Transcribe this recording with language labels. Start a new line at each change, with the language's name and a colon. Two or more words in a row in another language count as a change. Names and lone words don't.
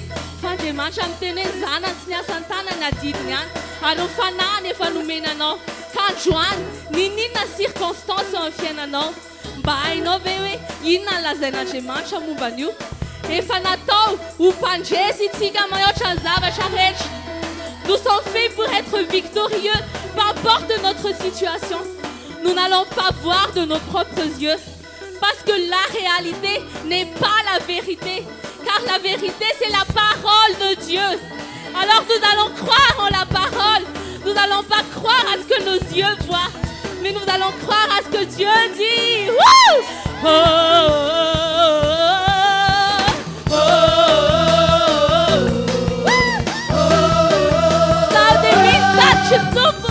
Malagasy: Fa Andriamanitra miteny hoe zanany tsy niasa an-tanany adidiny any ary ho fanahiny efa nomenanao. Ka androany ninona circonstance eo amin'ny fiainanao mba hainao ve hoe inona ny lazain'Andriamanitra momba an'io. Efa natao ho mpandresy itsika mahaotra ny zavatra rehetra.
French: Nous sommes faits pour être victorieux, peu importe notre situation. Nous n'allons pas voir de nos propres yeux, parce que la réalité n'est pas la vérité, car la vérité c'est la parole de Dieu. Alors nous allons croire en la parole. Nous n'allons pas croire à ce que nos yeux voient, mais nous allons croire à ce que Dieu dit. Wouh! Oh, oh, oh, oh. Saude unità tubo.